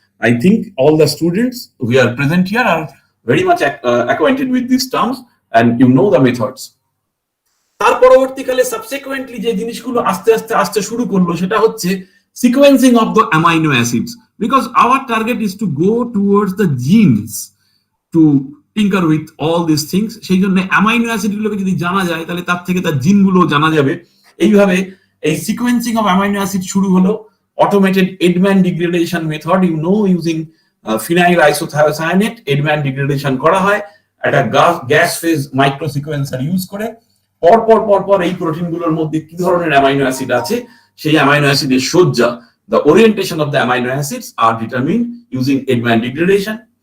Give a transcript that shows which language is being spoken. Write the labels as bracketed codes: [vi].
[en] I think all the students who are present here are very much acquainted with these terms and you know the methods. [bn] তার পরবর্তীকালে subsequently যে জিনিসগুলো আস্তে আস্তে আসতে শুরু করলো সেটা হচ্ছে [en] Sequencing of the amino acids, because our target is to go towards the genes to tinker with all this things. [bn] সেই জন্য অ্যামাইনো অ্যাসিড গুলোকে যদি জানা যায় তাহলে তার থেকে তার জিনগুলো জানা যাবে। এইভাবে এই সিকোয়েন্সিং অফ অ্যামাইনো অ্যাসিড শুরু হলো। [en] Automated Edman degradation method, you know, using phenyl isothiocyanate Edman degradation [bn] করা হয় একটা গ্যাস ফেজ মাইক্রোসিকোয়েন্সার ইউজ করে। পর এই প্রোটিনগুলোর মধ্যে কি ধরনের অ্যামাইনো অ্যাসিড আছে সেই অ্যামাইনো অ্যাসিডের সজ্জা, [en] the orientation of the amino acids are determined using Edman degradation.